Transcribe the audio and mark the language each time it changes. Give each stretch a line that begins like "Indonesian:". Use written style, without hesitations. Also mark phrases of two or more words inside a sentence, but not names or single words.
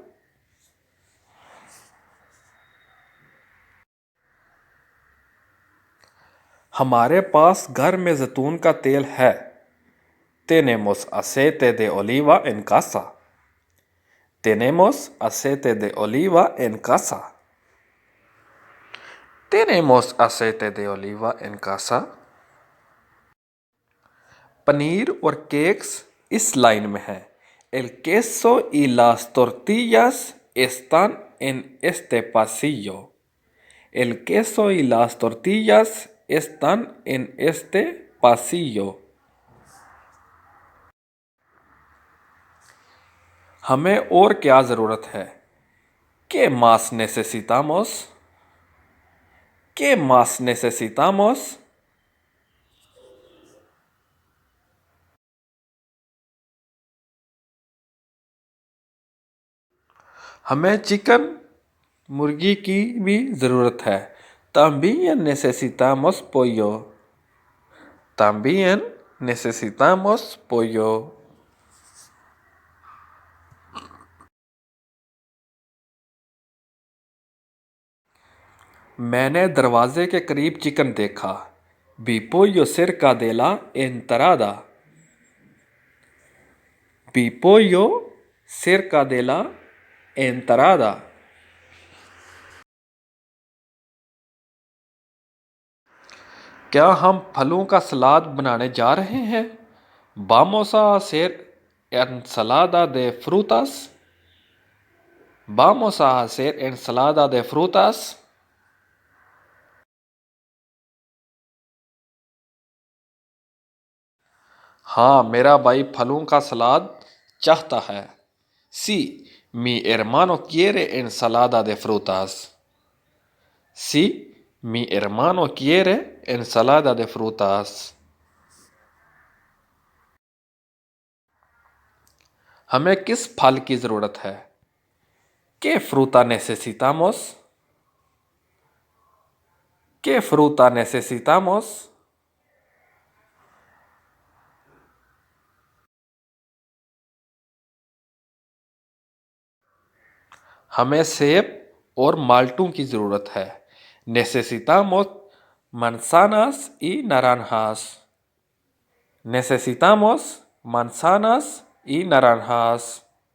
Hindi: हमारे पास घर में जैतून का तेल है।
Spanish: Tenemos aceite de oliva en casa. Tenemos aceite de oliva en casa. Tenemos aceite de oliva en casa.
Hindi: पनीर और केक्स इस लाइन में है।
Spanish: El queso y las tortillas están en este pasillo. El queso y las tortillas están en este pasillo.
Hindi: हमें और क्या ज़रूरत है?
Spanish: ¿Qué más necesitamos? ¿Qué más necesitamos?
Hindi: हमें चिकन मुर्गी की भी ज़रूरत है।
Spanish: También necesitamos pollo. También necesitamos pollo.
Hindi: मैंने दरवाजे के करीब चिकन देखा।
Spanish: Vi pollo cerca de la entrada. Vi pollo cerca de la entrada.
Hindi: क्या हम फलों का सलाद बनाने जा रहे हैं?
Spanish: Vamos a hacer ensalada de frutas. Vamos a hacer ensalada de frutas.
Hindi: हाँ, मेरा भाई फलों का सलाद चाहता है।
Spanish: Sí, mi hermano quiere ensalada de frutas. Sí, mi hermano quiere ensalada de frutas.
Hindi: हमें किस फल की ज़रूरत है?
Spanish: ¿Qué fruta necesitamos? ¿Qué fruta necesitamos?
Hindi: हमें सेब और माल्टों की ज़रूरत है।
Spanish: Necesitamos manzanas y naranjas. Necesitamos manzanas y naranjas.